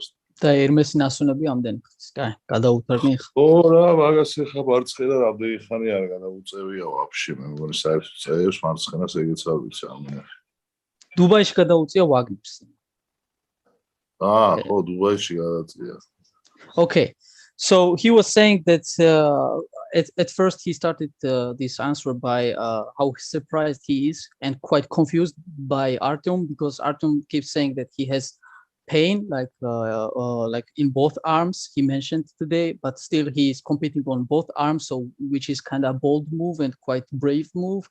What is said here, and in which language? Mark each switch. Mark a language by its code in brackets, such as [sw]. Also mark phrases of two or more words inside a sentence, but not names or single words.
[ka] და ერმესი ნასუნები ამდენი ხნის, კაი, გადაუფერნი ხა. ო რა, მაგას ეხა მარცხენა რამდენი ხანი არ გადაუწევია ვაფშე, მე მგონი საერთოდ წევს მარცხენას ეგეც არ ვიცი ამენა. დუბაიში გადაუწია ვაგნერს. ხო, დუბაიში გადაწია. [en] Okay. So he was saying that at first he started this answer by how surprised he is and quite confused by Artyom because Artyom keeps saying that he has pain like in both arms he mentioned today, but still he is competing on both arms, so which is kind of bold move and quite brave move.